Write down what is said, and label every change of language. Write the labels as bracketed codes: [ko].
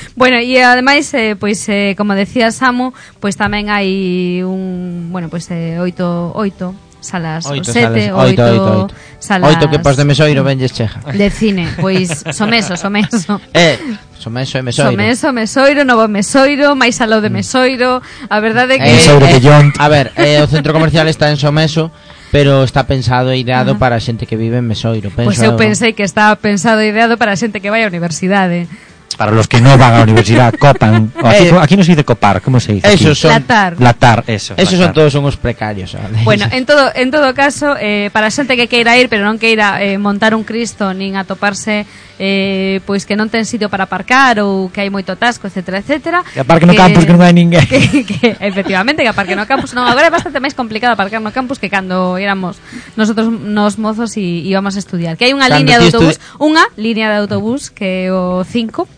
[gl] Bueno, e ademais, como decía Samu, pois tamén hai oito salas que pas de Mesoiro venlles cheja. De cine, pois someso. Someso e Mesoiro. Someso, Mesoiro, Novo Mesoiro, máis aló de Mesoiro. A verdade é que o centro comercial está en Someso, pero está pensado e ideado para a xente que vive en Mesoiro. Pois eu pensei que está pensado e ideado para a xente que vai á universidade. [es] Para los que no van a la universidad, copan. Aquí no se dice copar, ¿cómo se dice? Esos son todos unos precarios. ¿Vale? Bueno, en todo caso, para gente que quiera ir, pero no quiera montar un Cristo, ni atoparse [gl] pois que non ten sitio para aparcar ou que hai moito atasco, etcétera, etcétera. Que aparque no campus que non hai ninguén. Efectivamente, que aparque no campus. Non, agora é bastante máis complicado aparcar no campus que cando éramos nosotros nos mozos e íbamos a estudiar. Que hai unha línea de autobús, unha línea de autobús que é o 5.